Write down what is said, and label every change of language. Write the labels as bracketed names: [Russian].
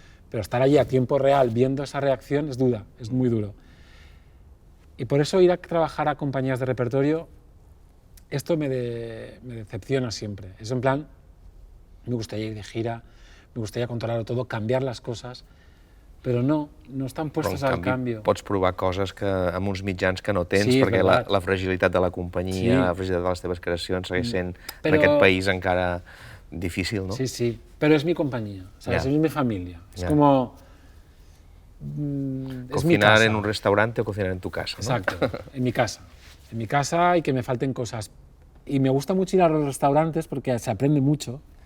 [Spanish] Pero estar allí a tiempo real viendo esa reacción es dura, es muy duro. Y por eso ir a trabajar a compañías de repertorio, esto me decepciona siempre. Es en plan, me gustaría ir de gira, me gustaría controlarlo todo, cambiar las cosas, [Catalan] però no estan [Spanish] puestos al cambio. [Catalan] Pots provar coses que, amb uns mitjans que no tens, sí, perquè la fragilitat de la companyia, sí, la fragilitat de les teves creacions segueix sent en aquest país encara difícil, ¿no? [Spanish] Sí, sí, pero es mi compañía, ¿sabes? Es mi familia. Es como... es mi casa. Cocinar en un restaurante o cocinar en tu casa, ¿no? Exacto, en mi casa. En mi casa y que me falten cosas. Y me gusta mucho ir a los restaurantes porque se aprende mucho.